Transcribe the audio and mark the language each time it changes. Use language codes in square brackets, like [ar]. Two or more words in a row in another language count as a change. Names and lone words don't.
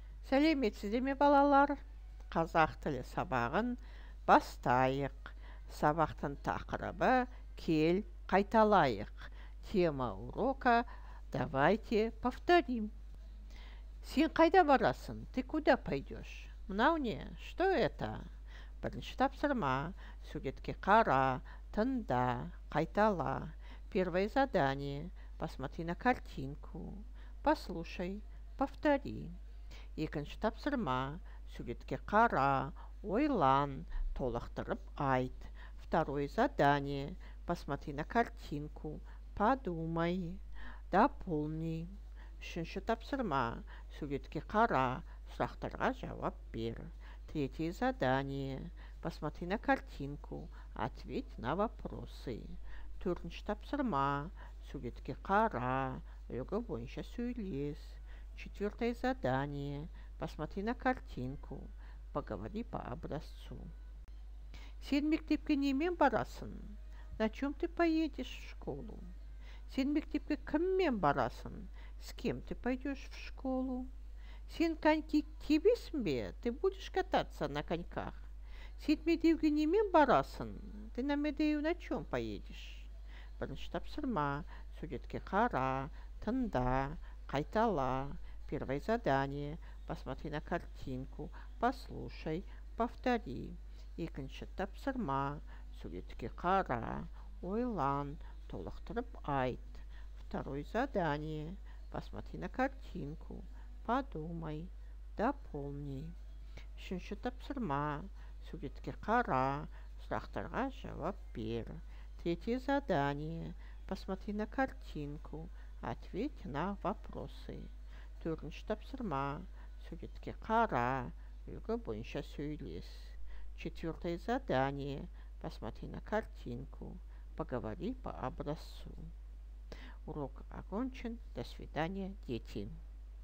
[kk] Сәлеметсіздер ме балалар? Қазақ тілі сабағын бастайық. Сабақтың тақырыбы кел қайталайық. [ru] Тема урока давайте повторим. [kk] Сен қайда барасың? [ru] Ты куда пойдешь? [kk] Мынау не? [ru] Что это? [kk] Бірінші тапсырма. Суретке қара, тыңда, қайтала. [ru] Первое задание. Посмотри на картинку. Послушай, повтори. [kk] Екінші тапсырма. Суретке қара, ойлан, толықтырып айт. [ru] Второе задание. Посмотри на картинку. Подумай. Дополни. [kk] Үшінші тапсырма. Суретке қара, сұрақтарға жауап бер. [ru] Третье задание. Посмотри на картинку. Ответь на вопросы. [kk] Төртінші тапсырма. Суретке қара, үлгі бойынша сөйлес. [ru] Четвертое задание. Посмотри на картинку. Поговори по образцу. [kk] Сен мектепке немен барасың? [ru] На чем ты поедешь в школу? [kk] Сен мектепке кіммен барасың? [ru] С кем ты пойдешь в школу? [kk] Сен коньки тебесің бе? [ru] Ты будешь кататься на коньках? [kk] Сен медеуге немен барасың? [ru] Ты на медеу на чем поедешь? [kk] Бірінші тапсырма. Суретке қара, тыңда, қайтала. [ru] Первое задание. Посмотри на картинку. Послушай, повтори. [kk] Екінші тапсырма. Суретке қара, ойлан, толықтырып айт. [ru] Второе задание. Посмотри на картинку. Подумай, дополни. [kk] Үшінші тапсырма. Суретке қара, сұрақтарға жауап бер. [ru] Третье задание. Посмотри на картинку. Ответь на вопросы. [kk] Төртінші тапсырма. Суретке қара, үлгі бойынша сөйлес. [ru] Четвертое задание. Посмотри на картинку. Поговори по образцу. Урок окончен. До свидания, дети.